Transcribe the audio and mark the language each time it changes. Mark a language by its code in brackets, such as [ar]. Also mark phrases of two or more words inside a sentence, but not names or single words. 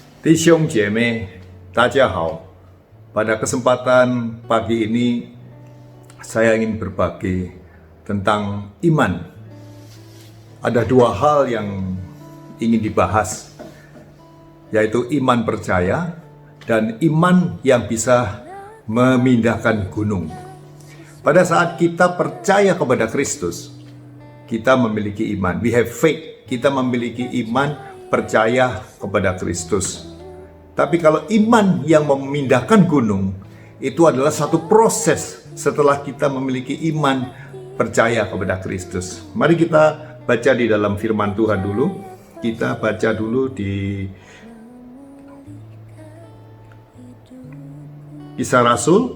[zh] 弟兄姐妹，大家好. [id] Pada kesempatan pagi ini, saya ingin berbagi tentang iman. Ada dua hal yang ingin dibahas, yaitu iman percaya dan iman yang bisa memindahkan gunung. Pada saat kita percaya kepada Kristus, kita memiliki iman. [en] We have faith. [id] Kita memiliki iman percaya kepada Kristus. Tapi kalau iman yang memindahkan gunung, itu adalah satu proses setelah kita memiliki iman percaya kepada Kristus. Mari kita baca di dalam firman Tuhan dulu. Kita baca dulu di Kisah Rasul.